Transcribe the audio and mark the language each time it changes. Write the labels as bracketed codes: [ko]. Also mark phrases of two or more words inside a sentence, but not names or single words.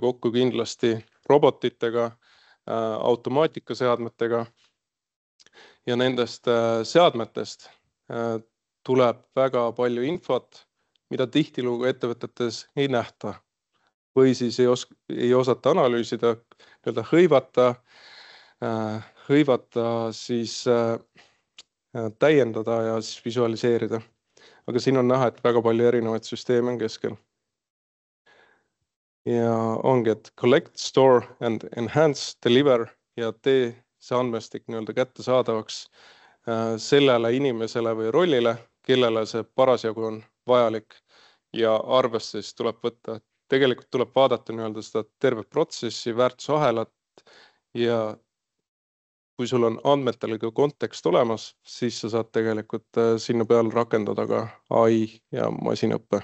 [et] kokku kindlasti robotitega, automaatikaseadmetega ja nendest seadmetest tuleb väga palju infot, mida tihtilugu ettevõtetes ei nähta või siis ei osata analüüsida, hõivata, siis täiendada ja siis visualiseerida. Aga siin on näha, et väga palju erinevaid süsteeme on keskel. Ja ongi, et [en] collect, store and enhance, deliver [et] ja tee see andmestik nii-öelda kättesaadavaks sellele inimesele või rollile, kellele see parasjagu on vajalik ja arvesse siis tuleb võtta. Tegelikult tuleb vaadata nii-öelda seda terve protsessi, väärtusahelat ja kui sul on andmetele ka kontekst olemas, siis sa saad tegelikult sinna peale rakendada ka AI ja masinõppe.